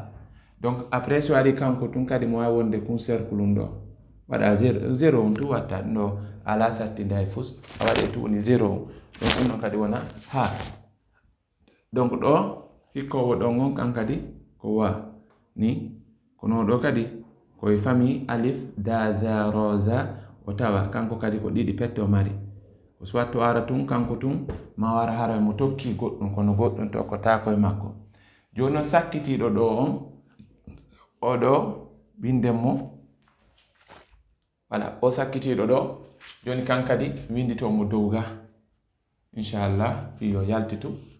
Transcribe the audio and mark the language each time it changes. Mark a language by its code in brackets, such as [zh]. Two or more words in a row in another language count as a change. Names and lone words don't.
[ff] Donc après so ari kanko tun kadi mo wawi wonde kun cercle ɗo waɗa zéro on tu watta ɗum ɗo ala sattinde hay fus a waɗe tu woni zéro on donc ɗum ɗon kadi wona ha. donc ɗo hikkowo ɗon on kan kadi ko wa ni kono ɗo kadi koye famille alif da za ro za o tawa kanko kadi ko ɗiɗi pette o mari o soit to ara tun kanko tun ma wara hara mo tokki goɗɗum kono goɗɗum tokkota koye makko. Joni non sakkitiɗo ɗo on oɗo windemo voilà o sakkitiɗo ɗo joni kan kadi winditomo dow ga inchallah fi yo yaltitu.